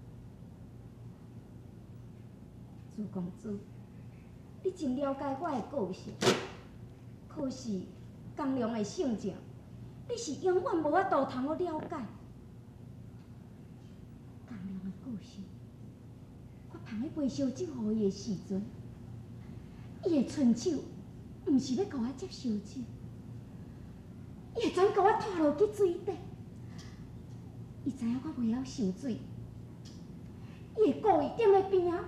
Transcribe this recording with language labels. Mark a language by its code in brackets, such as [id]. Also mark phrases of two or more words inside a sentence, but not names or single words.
[nan] 朱公主，你真了解我的个性，可是公良的性情，你是永远无法度通去了解。公良的个性，我捧迄杯烧酒予伊的时阵，伊会伸手，毋是要甲我接烧酒，伊会转甲我拖落去水底。伊知影我袂晓受水，伊会故意踮咧边仔。